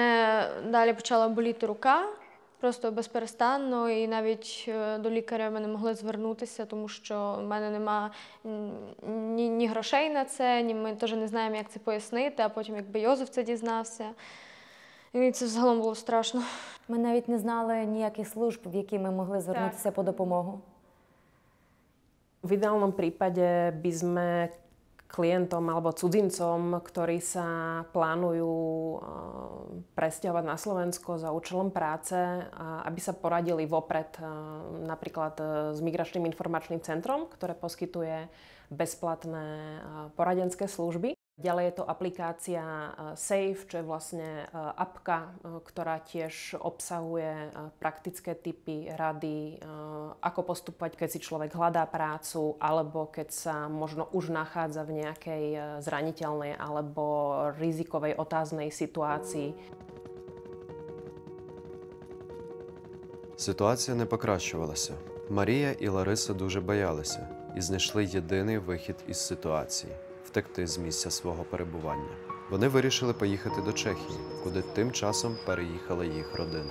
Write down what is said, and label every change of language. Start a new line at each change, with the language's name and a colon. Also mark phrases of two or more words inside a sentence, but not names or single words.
Ukrainian: Мене далі почала боліти рука, просто безперестанно, і навіть до лікаря ми не могли звернутися, тому що в мене нема ні грошей на це, ні ми теж не знаємо, як це пояснити, а потім якби Йозеф це дізнався. І це взагалом було страшно. Ми навіть не знали ніяких служб, в які ми могли звернутися по допомогу.
Slovak: V ideálnom prípade by sme klientom alebo cudzincom, ktorí sa plánujú presťahovať na Slovensko za účelom práce, aby sa poradili vopred napríklad s Migračným informačným centrom, ktoré poskytuje bezplatné poradenské služby. Ďalej je to aplikácia Safe, čo je vlastne apka, ktorá tiež obsahuje praktické tipy, rady, ako postupovať, keď si človek hľadá prácu, alebo keď sa možno už nachádza v nejakej zraniteľnej alebo rizikovej otáznej situácii.
Ukrainian: Ситуація не покращувалася. Марія і Лариса дуже боялися і знайшли єдиний вихід із ситуації – втекти з місця свого перебування. Вони вирішили поїхати до Чехії, куди тим часом переїхала їх родина.